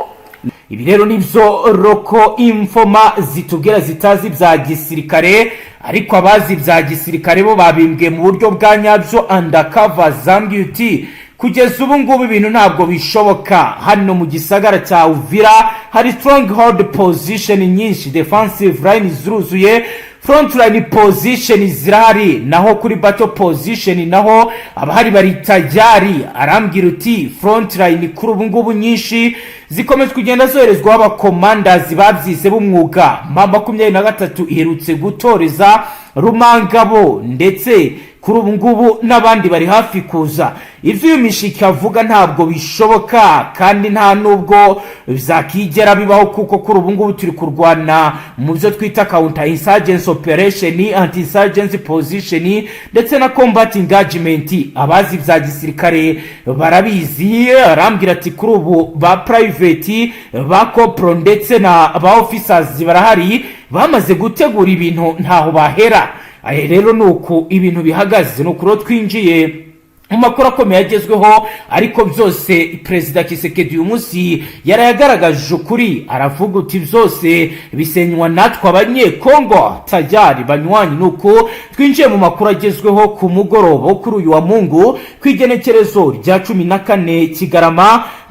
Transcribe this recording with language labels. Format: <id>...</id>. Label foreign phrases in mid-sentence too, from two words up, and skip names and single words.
<rn>Ibi rero nivyo roko infoma zitubwira zitazi bya gisirikare ariko abazi bya gisirikare bo babimbwe mu buryo bwa nyabyo undercover zambye uti kugeza ubu ngubu ibintu ntabwo bishoboka hano mu gisagara cya Uvira hari</rn> <en>stronghold position</en> <rn>nyinshi</rn> <en>defensive line</en> <rn>ziruzuye</rn> <en>front line position</en> <rn>zirahari naho kuri</rn> <en>battle position</en> <rn>naho abahari bari tajari arambwira uti</rn> <en>front line</en> <rn>kuri ubu ngubu nyinshi zikomeza kugenda zoherezwa abakomanders babyize b'umwuga mama 23 iherutse gutoreza Rumangabo ndetse kuri ubu ngubu n'abandi bari hafi kuza ivyo mishiki avuga ntabwo bishoboka kandi nta nubwo bizakigera bibaho kuko kuri ubu ngubu turi kurwana mu byo twita counter</rn> <en>insurgency operation anti insurgency position</en> <rn>ndetse na</rn> <en>combat engagement</en> <rn>abazi bya gisirikare barabizi arambwira ati kuri ubu ba private ba corporal ndetse na ba officers barahari bamaze gutegura ibintu ntaho bahera rero nuko ibintu bihagaze no kuro twinjiye mu makuru akomeye agezweho ariko byose Perezida Kisekedi uyu munsi yarayagaragaje ukuri aravuga uti byose bisenywa natwe abanyekongo tajari banywanyi nuko twinjiye mu makuru agezweho ku mugoroba kuri uyu wa Mungu kwigenekerezo rya 14 Kigarama</rn>